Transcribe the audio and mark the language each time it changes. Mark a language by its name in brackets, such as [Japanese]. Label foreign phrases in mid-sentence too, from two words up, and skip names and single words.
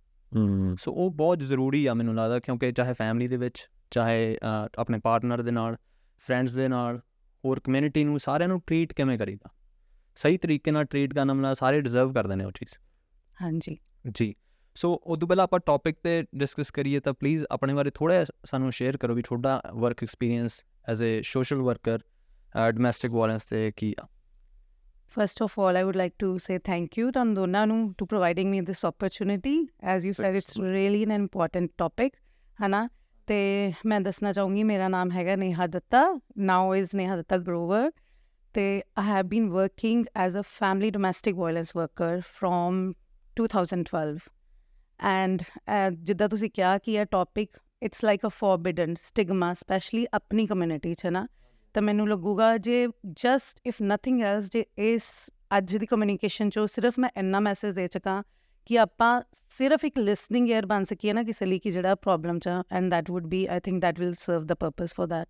[Punjabi] ਸੋ ਉਹ ਬਹੁਤ ਜ਼ਰੂਰੀ ਆ ਮੈਨੂੰ ਲੱਗਦਾ, ਕਿਉਂਕਿ ਚਾਹੇ ਫੈਮਿਲੀ ਦੇ ਵਿੱਚ, ਚਾਹੇ ਆਪਣੇ ਪਾਰਟਨਰ ਦੇ ਨਾਲ, ਫਰੈਂਡਸ ਦੇ ਨਾਲ, ਹੋਰ ਕਮਿਊਨਿਟੀ ਨੂੰ, ਸਾਰਿਆਂ ਨੂੰ ਟਰੀਟ ਕਿਵੇਂ ਕਰੀਦਾ। ਸਹੀ ਤਰੀਕੇ ਨਾਲ ਟਰੀਟ ਕਰਨਾ ਮਤਲਬ ਸਾਰੇ ਡਿਜ਼ਰਵ ਕਰਦੇ ਨੇ ਉਹ ਚੀਜ਼। ਹਾਂਜੀ ਜੀ। ਸੋ ਉਦੋਂ ਪਹਿਲਾਂ ਆਪਾਂ ਟੌਪਿਕ 'ਤੇ ਡਿਸਕਸ ਕਰੀਏ ਤਾਂ ਪਲੀਜ਼ ਆਪਣੇ ਬਾਰੇ ਥੋੜ੍ਹਾ ਜਿਹਾ ਸਾਨੂੰ ਸ਼ੇਅਰ ਕਰੋ ਵੀ ਤੁਹਾਡਾ [English] work experience as a social worker domestic violence [Punjabi] 'ਤੇ ਕੀ ਆ। [English] First of all, I would like to say thank you [Punjabi] ਤੁਹਾਨੂੰ ਦੋਨਾਂ ਨੂੰ [English] to providing me this opportunity. As you said, it's really an important topic, [Punjabi] ਹੈ ਨਾ। ਅਤੇ ਮੈਂ ਦੱਸਣਾ ਚਾਹੂੰਗੀ ਮੇਰਾ ਨਾਮ ਹੈਗਾ ਨੇਹਾ ਦੱਤਾ, [English] now is ਨੇਹਾ ਦੱਤਾ ਗਰੋਵਰ। ਅਤੇ I have been working as a family domestic violence worker from 2012 and [Punjabi] ਜਿੱਦਾਂ ਤੁਸੀਂ ਕਿਹਾ ਕਿ ਇਹ ਟੌਪਿਕ [English] it's like a forbidden stigma, ਸਪੈਸ਼ਲੀ [Punjabi] ਆਪਣੀ ਕਮਿਊਨਿਟੀ 'ਚ ਨਾ। ਤਾਂ ਮੈਨੂੰ ਲੱਗੂਗਾ ਜੇ [English] just if nothing else, [Punjabi] ਜੇ ਇਸ ਅੱਜ ਦੀ ਕਮਿਊਨੀਕੇਸ਼ਨ 'ਚੋਂ ਸਿਰਫ ਮੈਂ ਇੰਨਾ ਮੈਸੇਜ ਦੇ ਸਕਾਂ ਕਿ ਆਪਾਂ ਸਿਰਫ ਇੱਕ [English] listening ear [Punjabi] ਬਣ ਸਕੀਏ ਨਾ ਕਿਸੇ ਲਈ ਕਿ ਜਿਹੜਾ ਪ੍ਰੋਬਲਮ 'ਚ, [English] and that would be I think that will serve the purpose for that.